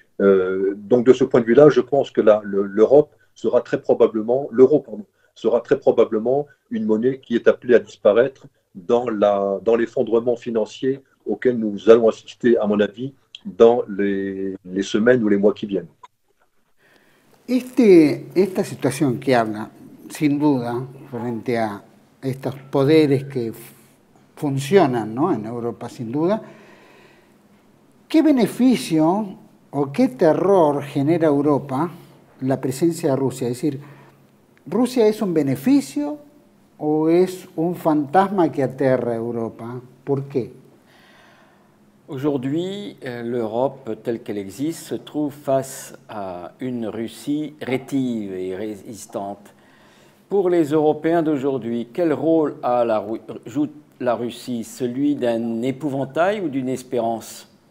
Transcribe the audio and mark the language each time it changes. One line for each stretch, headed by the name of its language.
French: Donc de ce point de vue-là, je pense que l'Europe sera très probablement, l'euro sera très probablement une monnaie qui est appelée à disparaître dans l'effondrement financier auquel nous allons assister, à mon avis, dans les semaines ou les mois qui viennent.
Spanish: Esta situación que habla, sin duda, frente a estos poderes que funcionan, ¿no?, en Europa, sin duda, ¿qué beneficio o qué terror genera Europa la presencia de Rusia? Es decir, ¿Rusia es un beneficio o es un fantasma que aterra a Europa? ¿Por qué?
French: Aujourd'hui, l'Europe telle qu'elle existe se trouve face à une Russie rétive et résistante. Pour les Européens d'aujourd'hui, quel rôle joue la Russie? Celui d'un épouvantail ou d'une espérance?